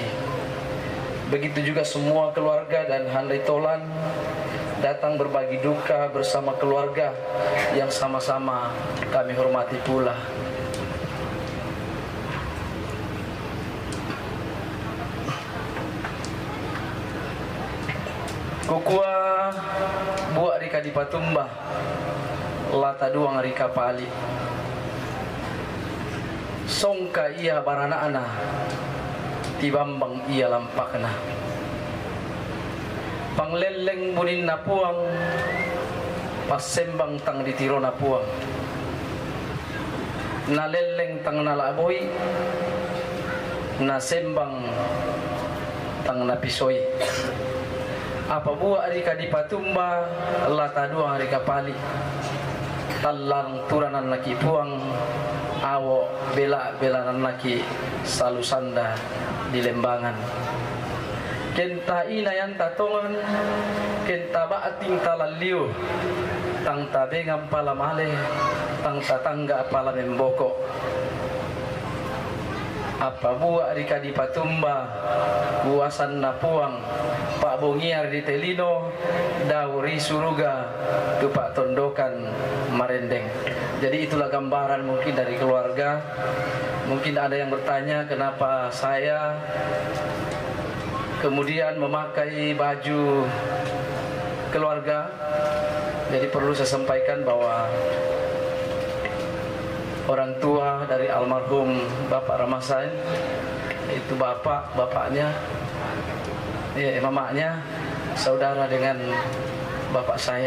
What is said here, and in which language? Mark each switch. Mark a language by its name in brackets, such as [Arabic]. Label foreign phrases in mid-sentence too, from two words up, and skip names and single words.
[Indonesian] Begitu juga semua keluarga dan handai tolan datang berbagi duka bersama keluarga yang sama-sama kami hormati pula. [Toraja-Sa'dan] Kukua buat Rika di Patumba, lata duang Rika Pali, songka ia barana-ana, tibambang ia lampakna. Pangleleng bunin na puang, pasembang tang ditiro na puang. Naleleng tang nalaboy, nasembang tang napisoy. Apa buat Rika di Patumba, lata duang Rika Pali, talang turanan laki puang, awo bela-belanan laki salusanda di Lembangan. Kenta ina yang tatongan, kenta baating talaliu, tang tabengang pala male, tang tatangga pala memboko. Apa buat Rika di Patumba, buasan na puang, Pak Bongiar di Telino, Dauri Suruga, Tupak Tondokan Marendeng. [Indonesian] Jadi itulah gambaran mungkin dari keluarga. Mungkin ada yang bertanya kenapa saya kemudian memakai baju keluarga. Jadi perlu saya sampaikan bahwa orang tua dari almarhum Bapak Ramasin, itu bapaknya, mamanya saudara dengan bapak saya.